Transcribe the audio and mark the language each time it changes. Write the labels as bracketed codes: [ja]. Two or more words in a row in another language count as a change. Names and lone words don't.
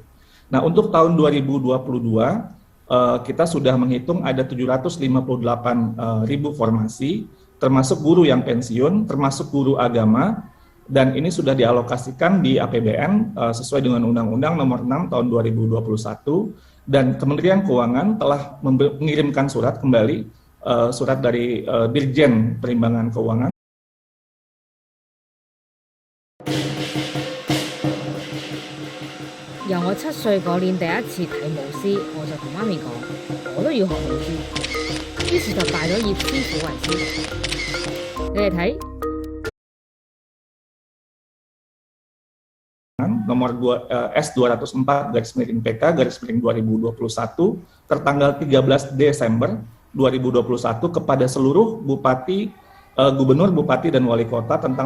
[id] Nah, untuk tahun 2022, kita sudah menghitung ada 758.000 formasi, termasuk guru yang pensiun, termasuk guru agama, dan ini sudah dialokasikan di APBN sesuai dengan Undang-Undang Nomor 6 Tahun 2021, dan Kementerian Keuangan telah mengirimkan surat kembali, surat dari Dirjen Perimbangan Keuangan. [yue] 由我7歲嗰年第一次睇舞獅，我就同媽咪講，我都要學舞獅，於是就拜咗葉師傅為師。你哋睇。 [id] Nomor S204/PK/2021 tertanggal 13 Desember 2021 kepada seluruh bupati, gubernur, bupati, dan wali kota tentang